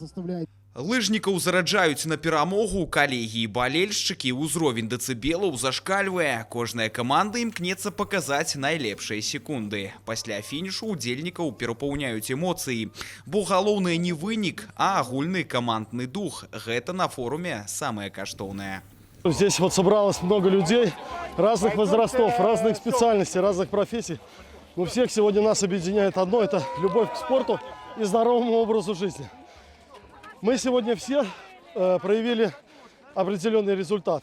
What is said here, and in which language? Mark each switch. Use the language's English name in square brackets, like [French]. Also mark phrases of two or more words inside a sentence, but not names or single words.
[Belarusian] Лыжнікаў зараджаюць на перамогу калегі і балельшчыкі, ўзровень дэцыбелаў зашкальвае. Кожная каманда імкнецца паказаць найлепшыя секунды. Пасля фінішу удзельнікаў перапаўняюць эмоцыі. Бо галоўнае не вынік, а агульны камандны дух. Гэта на форуме самае каштоўнае. [Russian] Здесь вот собралось много людей разных возрастов, разных специальностей, разных профессий. Но всех сегодня нас объединяет одно – это любовь к спорту и здоровому образу жизни. Мы сегодня все проявили определенный результат.